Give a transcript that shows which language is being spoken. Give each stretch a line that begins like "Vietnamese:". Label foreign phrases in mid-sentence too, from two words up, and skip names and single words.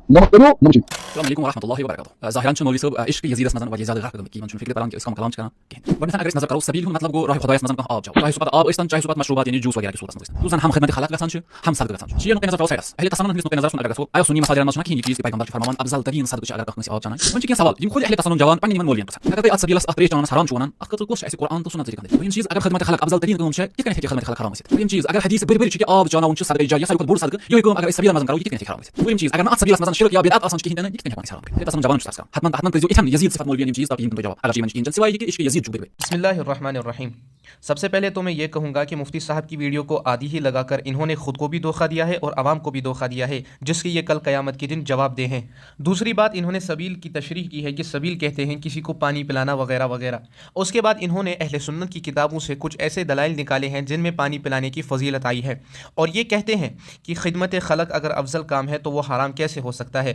Arabic: نهضروا نمشي. السلام علیکم ورحمۃ اللہ وبرکاتہ.
Kashmiri: ظاہراً مولوی صاحب عشق یزیدس مزن واریاہ زیادہ غرق گٔمٕتۍ چھِ فکر تران کہ اس کا کلام چھِ کران کہین گۄڈنیتھ اگر أسۍ نظر کرو سبیل ہُنٛد مطلب گوٚو راہ خۄدایس منٛز کانٛہہ آب چاو چاہے سُہ پتہٕ آب ٲسۍتن چاہے سُہ پتہٕ مشروبات یعنی جوٗس وغیرہ کِس صوٗرتس منٛز ٲسۍتن یُس زن ہم خدمت خلق گژھان چھُ ہم صدقہٕ گژھان چھُ شیعہ نقطہٕ نظر ترٛاوو سایڈس اہل تصنُن ہٕنٛدِس نقطہٕ نظرس منٛز اگر گژھو آیا سُنی مساجدن منٛز چھُنہ کِہیٖنۍ یہِ چیٖز کہ پیغمبر چھِ فرماوان افضل تریٖن صدقہٕ چھِ اگر کانٛہہ کٲنٛسہِ آب چانایہِ وۄنۍ چھِ کینٛہہ سوال یِم خود اہل تصنُن جوان پننہِ یِمن مولوین پرژھان اگر تُہۍ اتھ سبیلس اتھ تریش چاونس حرام چھُ ونان اتھ خٲطرٕ کُس چھُ اَسہِ قرآن تہٕ سُنت ذٔریعہٕ دوٚیِم چیٖز اگر خدمت خلق افضل تریٖن کٲم چھےٚ کِتھ کٔنۍ ہیٚکہِ خدمت خلق حرام ٲسِتھ دوٚیِم چیٖز اگر حدیث بٔرۍ بٔرۍ چھِ کہ آب چاوناوُن چھُ صدقہ جاریہ ساروی کھۄتہٕ بوٚڑ صدقہٕ یِہوٚے کٲم اگر أسۍ سبیلن منٛز کرو یہِ کِتھ کٔنۍ ہیٚکہِ حرام ٲسِتھ دوٚیِم چیٖز اگر نہٕ اتھ سبیلس منٛز شرک یا بدعت آسان چھُ کِہیٖنۍ تہِ نہٕ یہِ کِتھ کٔنۍ ہیٚکہِ وۄنۍ حرام کٔرِتھ تصنُن جوان چھُ تس کران حتمن تمن کٔرۍزیو یِتھٮ۪ن یزیٖد صفت مولویَن یِم چیٖز تاکہِ یِم دِنۍ تۄہہِ جواب اگر یِمن چھِ کِہیٖنۍ چٮ۪ن سِوایہِ یہِ کہِ عشق یزیٖد چھُ بٔرۍ بٔرۍ.
Arabic: بسم اللہ الرحمن الرحیم.
Urdu: سب سے پہلے تو میں یہ کہوں گا کہ مفتی صاحب کی ویڈیو کو آدھی ہی لگا کر انہوں نے خود کو بھی دھوکہ دیا ہے اور عوام کو بھی دھوکہ دیا ہے جس کی یہ کل قیامت کے دن جواب دہ ہیں. دوسری بات انہوں نے سبیل کی تشریح کی ہے کہ سبیل کہتے ہیں کسی کو پانی پلانا وغیرہ وغیرہ. اس کے بعد انہوں نے اہل سنت کی کتابوں سے کچھ ایسے دلائل نکالے ہیں جن میں پانی پلانے کی فضیلت آئی ہے اور یہ کہتے ہیں کہ خدمت خلق اگر افضل کام ہے تو وہ حرام کیسے ہو سکتا ہے.